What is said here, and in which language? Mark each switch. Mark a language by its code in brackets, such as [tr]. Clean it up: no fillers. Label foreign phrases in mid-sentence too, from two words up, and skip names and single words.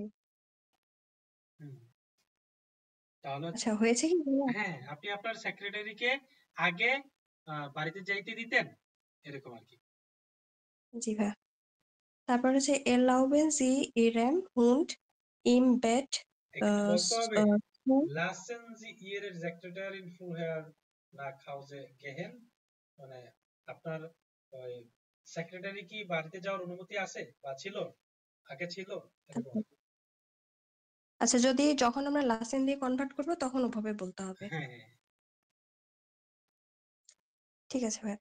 [bn] হুম, তাহলে হচ্ছে আচ্ছা, হয়েছে কি ভাইয়া? হ্যাঁ, আপনি আপনার সেক্রেটারিকে আগে বাড়িতে যাইতে দিতেন, এরকম আর কি। জি ভাইয়া। তারপর হচ্ছে [de] erlauben Sie Ihrem Hund im Bett [bn] এখানে বলতে হবে [de] zu lassen Sie Ihren Sekretärin vorher nach Hause gehen, [bn] মানে আপনার ওই সেক্রেটারি কি বাড়িতে যাওয়ার অনুমতি আছে বা ছিল, আগে ছিল, এরকম আর কি। আচ্ছা, যদি যখন আমরা লাসেন দিয়ে কনভার্ট করবো তখন ওভাবে বলতে হবে। হ্যাঁ হ্যাঁ। ঠিক আছে ভাইয়া।